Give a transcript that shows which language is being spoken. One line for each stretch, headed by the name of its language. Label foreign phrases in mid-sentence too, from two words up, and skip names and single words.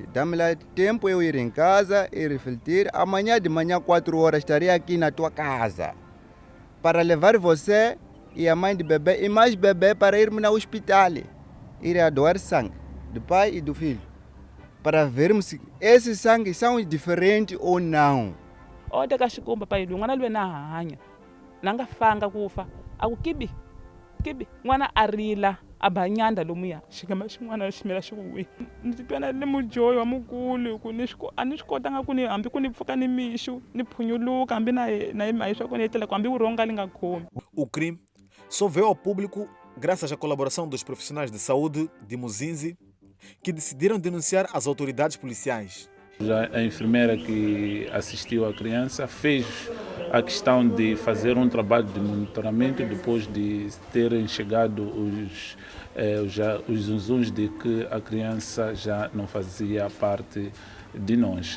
Portuguese: Dá-me lá tempo eu ir em casa e refletir. Amanhã de manhã, 4 horas, estarei aqui na tua casa para levar você e a mãe de bebê e mais bebê para irmos no hospital, ir a doar sangue do pai e do filho, para vermos se esses sangue são diferentes ou não.
Tsonga: Ode kashikumba pai lu ngwana lwe na hanya nanga fanga kufa akukibi kibi ngwana arila abanyanda lomuya xikama xin'wana ximela xikuwi ni titwa na le mujoyi wa mukulu ku ni swi kotanga ku ni hambi ku ni pfuka ni mixu ni phunyuluka hambi na hi mahi swa ku ni etlela ku hambi uronga li nga khomi.
Portuguese: O crime só veio ao público graças à colaboração dos profissionais de saúde de Muzinzi, que decidiram denunciar as autoridades policiais. A enfermeira que assistiu a criança fez a questão de fazer um trabalho de monitoramento depois de terem chegado os zunzuns de que a criança já não fazia parte de nós.